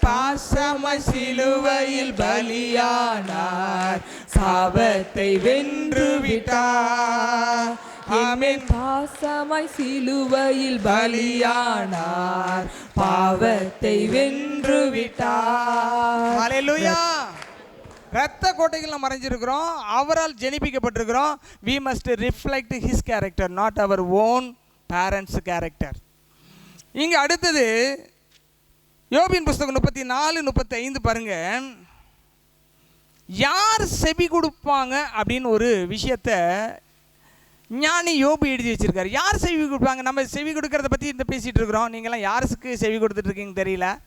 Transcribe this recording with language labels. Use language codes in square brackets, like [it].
[ta] பாசமாய் சிலுவையில் பலியானார், சாபத்தை வென்று விட்டார். ஆமென். பாசமாய் சிலுவையில் பலியானார், பாவத்தை வென்று விட்டார். ஹல்லேலூயா. இரத்த கோட்டைகள் மறைஞ்சிருக்கிறோம், அவரால் ஜெனிப்பிக்கப்பட்டிருக்கிறோம். [en] we must reflect his character, not our own parents character. [ta] இங்க அடுத்தது யோபின் புஸ்தகம் 34-35 பாருங்க. யார் செவி கொடுப்பாங்க அப்படின்னு ஒரு விஷயத்த ஞானி யோபு எழுதி வச்சிருக்காரு. யார் செவி கொடுப்பாங்க? நம்ம செவி கொடுக்கறத பற்றி இந்த பேசிகிட்டு இருக்கிறோம். நீங்களாம் யாருக்கு செவி கொடுத்துட்டு இருக்கீங்க தெரியல.